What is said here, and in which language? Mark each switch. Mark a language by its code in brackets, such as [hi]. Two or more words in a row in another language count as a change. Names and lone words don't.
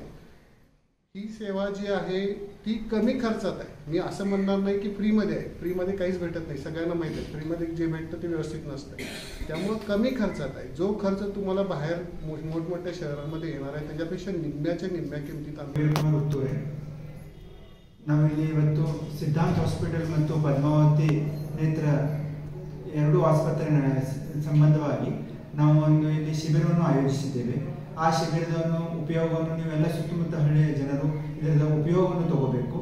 [mr] ही सेवा जी आहे ती कमी खर्चात आहे. मी असं म्हणणार नाही की फ्रीमध्ये आहे. फ्रीमध्ये काहीच भेटत नाही, सगळ्यांना माहीत आहे. फ्रीमध्ये जे भेटतं ते व्यवस्थित नसतं. त्यामुळं कमी खर्चात आहे. जो खर्च तुम्हाला बाहेर मोठमोठ्या शहरांमध्ये येणार आहे त्याच्यापेक्षा निम्म्या किमतीत आम्ही [kn] ನಾವಿಲ್ಲಿ ಇವತ್ತು ಸಿದ್ಧಾಂತ ಹಾಸ್ಪಿಟಲ್ ಮತ್ತು ಪದ್ಮಾವತಿ ನೇತ್ರ ಎರಡೂ ಆಸ್ಪತ್ರೆ ಸಂಬಂಧವಾಗಿ ನಾವು ಇಲ್ಲಿ ಶಿಬಿರವನ್ನು ಆಯೋಜಿಸಿದ್ದೇವೆ. ಆ ಶಿಬಿರದ ಉಪಯೋಗವನ್ನು ನೀವೆಲ್ಲ ಸುತ್ತಮುತ್ತ ಹಳ್ಳಿಯ ಜನರು ಇದರ ಉಪಯೋಗವನ್ನು ತಗೋಬೇಕು.